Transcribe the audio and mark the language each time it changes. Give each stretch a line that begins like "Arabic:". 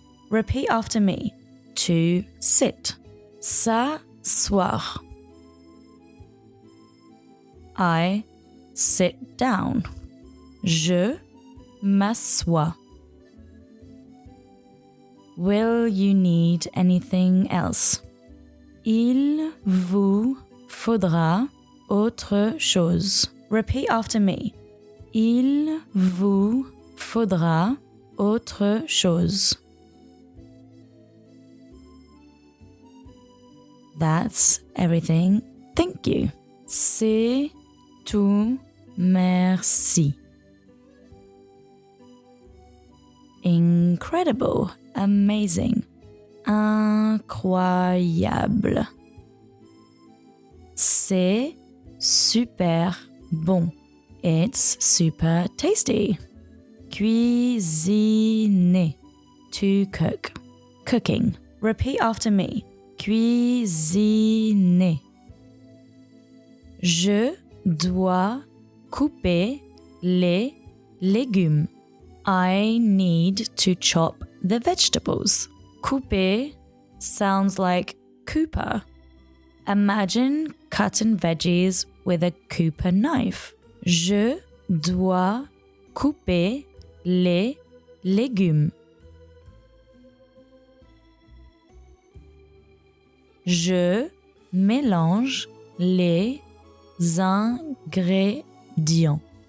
English: Repeat after me. To sit. S'asseoir. I sit down.
French: Je m'assois.
English: Will you need anything else?
French: Il vous faudra autre chose.
English: Repeat after me.
French: Il vous faudra autre chose.
English: That's everything. Thank you.
French: C'est tout. Merci.
English: Incredible. Amazing. Incroyable.
French: C'est super bon.
English: It's super tasty. Cuisiner. To cook. Cooking. Repeat after me. Cuisiner.
French: Je dois couper les légumes.
English: I need to chop the vegetables. Couper sounds like Cooper. Imagine cutting veggies with a Cooper knife.
French: Je dois couper les légumes. Je mélange les ingrédients.